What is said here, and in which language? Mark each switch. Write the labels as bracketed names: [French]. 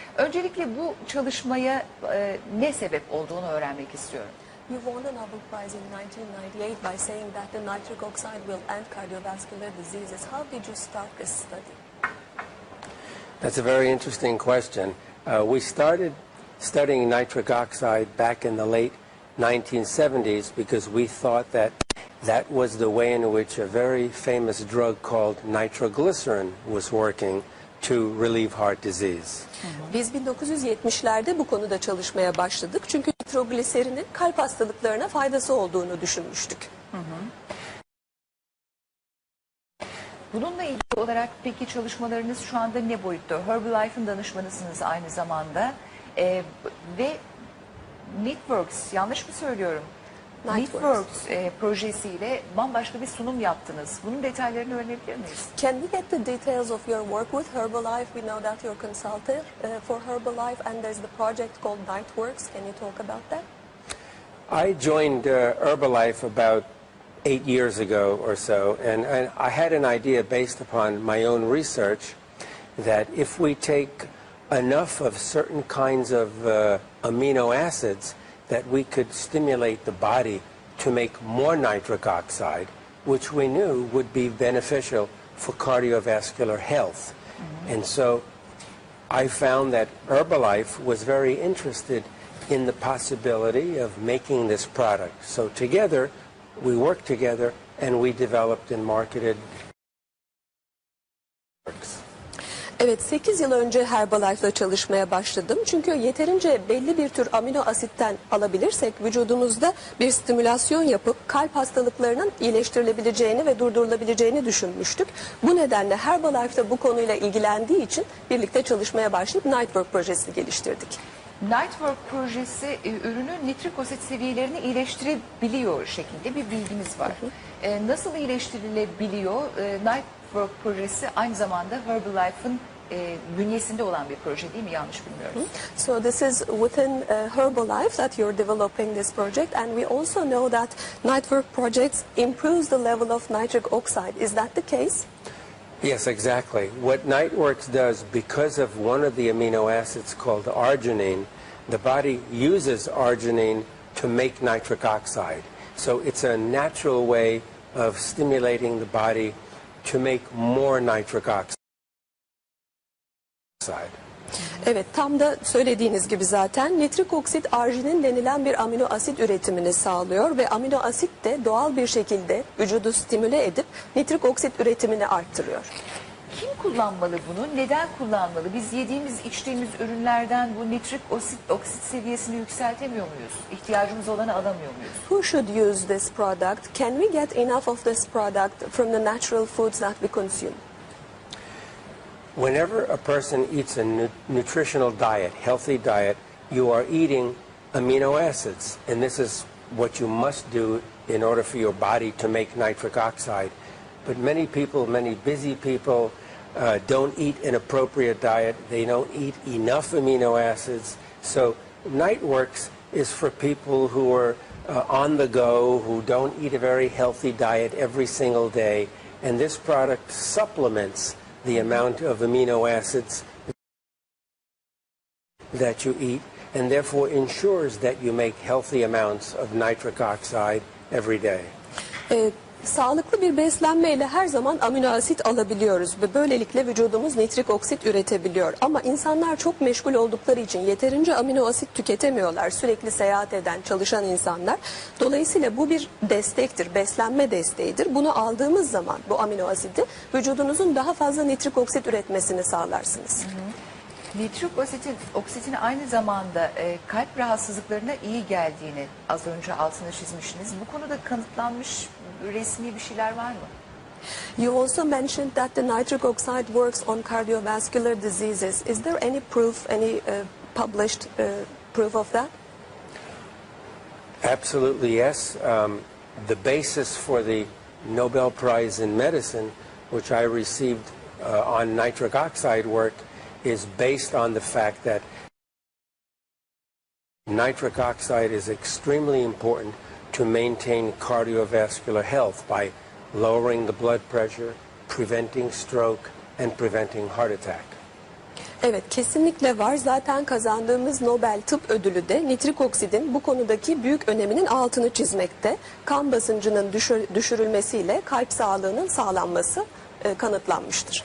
[Turkish] Öncelikle bu çalışmaya ne sebep olduğunu öğrenmek istiyorum. [English] You won a Nobel Prize in 1998 by saying that the nitric oxide will end cardiovascular diseases. How did you start this study? That's a very interesting question. We started studying nitric oxide back in the late 1970s because we thought that that was the way in which a very famous drug called nitroglycerin was working to relieve heart disease. [Turkish] Biz 1970'lerde bu konuda çalışmaya başladık. Çünkü nitrogliserinin kalp hastalıklarına faydası olduğunu düşünmüştük. Bununla ilgili olarak peki çalışmalarınız şu anda ne boyutta? Herbalife'ın danışmanısınız aynı zamanda ve Niteworks, yanlış mı söylüyorum? Niteworks projesiyle bambaşka bir sunum yaptınız. Bunun detaylarını öğrenebilir miyiz? [English] Can we get the details of your work with Herbalife? We know that you're consultant for Herbalife and there's the project called Niteworks. Can you talk about that? I joined Herbalife about 8 years ago or so, and I had an idea based upon my own research that if we take enough of certain kinds of amino acids, that we could stimulate the body to make more nitric oxide, which we knew would be beneficial for cardiovascular health. And so I found that Herbalife was very interested in the possibility of making this product. So together, we worked together and we developed and marketed. [Turkish] Evet, 8 yıl önce Herbalife'la çalışmaya başladım. Çünkü yeterince belli bir tür amino asitten alabilirsek vücudumuzda bir stimülasyon yapıp kalp hastalıklarının iyileştirilebileceğini ve durdurulabileceğini düşünmüştük. Bu nedenle Herbalife'da bu konuyla ilgilendiği için birlikte çalışmaya başlayıp Nitework projesini geliştirdik. Nitework projesi ürünün nitrik osit seviyelerini iyileştirebiliyor şeklinde bir bilginiz var. Nasıl iyileştirilebiliyor? Nitework projesi aynı zamanda Herbalife'ın bünyesinde olan bir proje değil mi? Yanlış bilmiyoruz. [English] So this is within Herbalife that you're developing this project, and we also know that Nitework projects improves the level of nitric oxide. Is that the case? Yes, exactly. What Niteworks does, because of one of the amino acids called arginine, the body uses arginine to make nitric oxide. So it's a natural way of stimulating the body to make more nitric oxide. [Turkish] Evet, tam da söylediğiniz gibi zaten nitrik oksit arginin denilen bir amino asit üretimini sağlıyor ve amino asit de doğal bir şekilde vücudu stimüle edip nitrik oksit üretimini arttırıyor. Kim kullanmalı bunu? Neden kullanmalı? Biz yediğimiz, içtiğimiz ürünlerden bu nitrik oksit seviyesini yükseltemiyor muyuz? İhtiyacımız olanı alamıyor muyuz? [English] Who should use this product? Can we get enough of this product from the natural foods that we consume? Whenever a person eats a nutritional diet, healthy diet, you are eating amino acids. And this is what you must do in order for your body to make nitric oxide. But many people, many busy people, don't eat an appropriate diet. They don't eat enough amino acids. So Niteworks is for people who are on the go, who don't eat a very healthy diet every single day. And this product supplements the amount of amino acids that you eat, and therefore ensures that you make healthy amounts of nitric oxide every day. [Turkish] Sağlıklı bir beslenmeyle her zaman amino asit alabiliyoruz ve böylelikle vücudumuz nitrik oksit üretebiliyor. Ama insanlar çok meşgul oldukları için yeterince amino asit tüketemiyorlar. Sürekli seyahat eden, çalışan insanlar. Dolayısıyla bu bir destektir, beslenme desteğidir. Bunu aldığımız zaman bu amino asidi vücudunuzun daha fazla nitrik oksit üretmesini sağlarsınız. Nitrik oksitin aynı zamanda kalp rahatsızlıklarına iyi geldiğini az önce altını çizmişsiniz. Bu konuda kanıtlanmış resmi bir şeyler var mı? [English] You also mentioned that the nitric oxide works on cardiovascular diseases. Is there any proof, any published proof of that? Absolutely, yes. The basis for the Nobel Prize in Medicine, which I received on nitric oxide work, is based on the fact that nitric oxide is extremely important to maintain cardiovascular health by lowering the blood pressure, preventing stroke, and preventing heart attack. [Turkish] Evet, kesinlikle var. Zaten kazandığımız Nobel Tıp Ödülü de nitrik oksidin bu konudaki büyük öneminin altını çizmekte. Kan basıncının düşürülmesiyle kalp sağlığının sağlanması kanıtlanmıştır.